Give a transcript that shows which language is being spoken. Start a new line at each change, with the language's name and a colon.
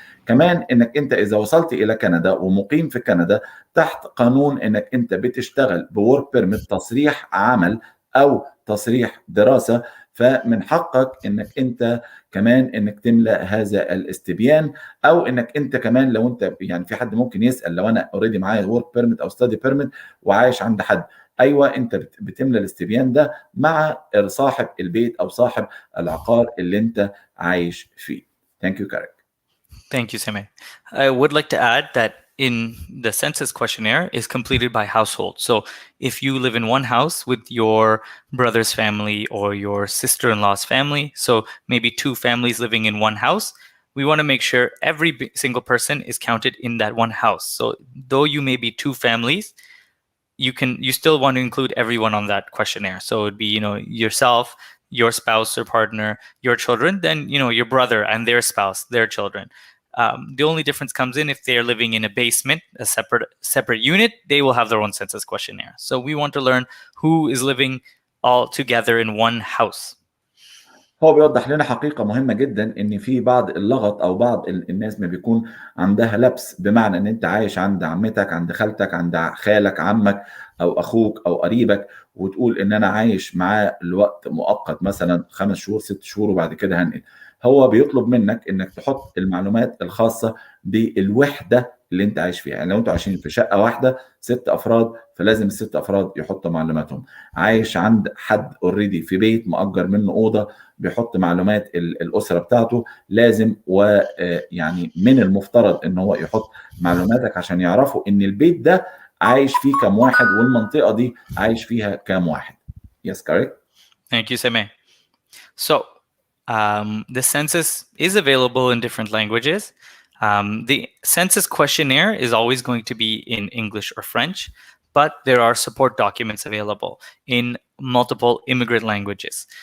Arabic: كمان إنك أنت إذا وصلت إلى كندا ومقيم في كندا تحت قانون إنك أنت بتشتغل بورك بيرميت، تصريح عمل أو تصريح دراسة، فمن حقك انك انت كمان انك تملى هذا الاستبيان، او انك انت كمان لو انت في حد ممكن يسال لو انا اوريدي معايا ورك بيرميت او ستادي بيرميت وعايش عند حد، ايوه انت بتملى الاستبيان ده مع صاحب البيت او صاحب العقار اللي انت عايش فيه.
English: Thank you, Karthik. Thank you, Seme. I would like to add that in the census questionnaire is completed by household. So if you live in one house with your brother's family or your sister-in-law's family, so maybe 2 families living in one house, we want to make sure every single person is counted in that one house. So though you may be 2 families, you still want to include everyone on that questionnaire. So it would be, yourself, your spouse or partner, your children, then, your brother and their spouse, their children. The only difference comes in if they are living in a basement, a separate unit, they will have their own census questionnaire. So we want to learn who is living all together in one house.
Arabic: هو بيوضح لنا حقيقة مهمة جدا ان في بعض اللغط او بعض الناس ما بيكون عندها لبس، بمعنى ان انت عايش عند عمتك، عند خالتك، عند خالك، عمك او اخوك او قريبك، وتقول ان انا عايش معاه لوقت مؤقت مثلا 5 شهور 6 شهور وبعد كده هنقل. هو بيطلب منك انك تحط المعلومات الخاصة بالوحدة اللي انت عايش فيها. يعني لو انتوا عايشين في شقة واحدة 6 افراد، فلازم ال6 افراد يحطوا معلوماتهم. عايش عند حد اوريدي في بيت مأجر منه أوضة، بيحط معلومات الأسرة بتاعته لازم، ويعني من المفترض ان هو يحط معلوماتك عشان يعرفوا ان البيت ده عايش فيه كام واحد والمنطقة دي عايش فيها كام واحد.
English: Yes, correct. Thank you, Seme. So the census is available in different languages. The census questionnaire is always going to be in English or French, but there are support documents available in multiple immigrant languages.